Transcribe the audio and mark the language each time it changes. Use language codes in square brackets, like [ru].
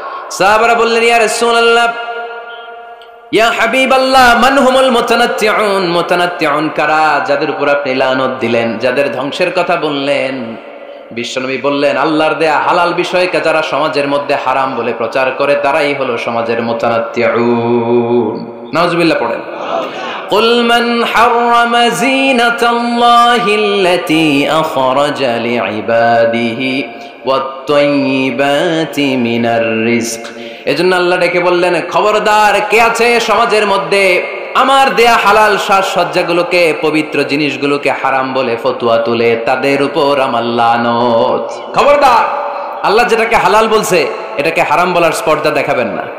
[bn] সাহাবারা বললেন, ইয়া রাসূলুল্লাহ, ইয়া হাবিবাল্লাহ, [ar] মান হুমুল মুতানাত্তিউন? [bn] মুতানাত্তিউন কারা, যাদের উপর আপনি লানত দিলেন, যাদের ধ্বংসের কথা বললেন? বিশ্বনবী বললেন, আল্লাহর দেয়া হালাল বিষয়কে যারা সমাজের মধ্যে হারাম বলে প্রচার করে তারাই হলো সমাজের মুতানাত্তিউন। নাউজুবিল্লাহ পড়েন। [ar] قل من حرم زينة الله التي أخرج لعباده والطيبات من الرزق। [bn] এজন্য আল্লাহ ডেকে বললেন, খবরদার, কে আছে সমাজের মধ্যে আমার দেয়া হালাল সাজসজ্জাগুলোকে, পবিত্র জিনিসগুলোকে হারাম বলে ফতোয়া তুলে, তাদের উপর আমার লানত। খবরদার, আল্লাহ যেটাকে হালাল বলছে এটাকে হারাম বলার স্পর্ধা দেখাবেন না।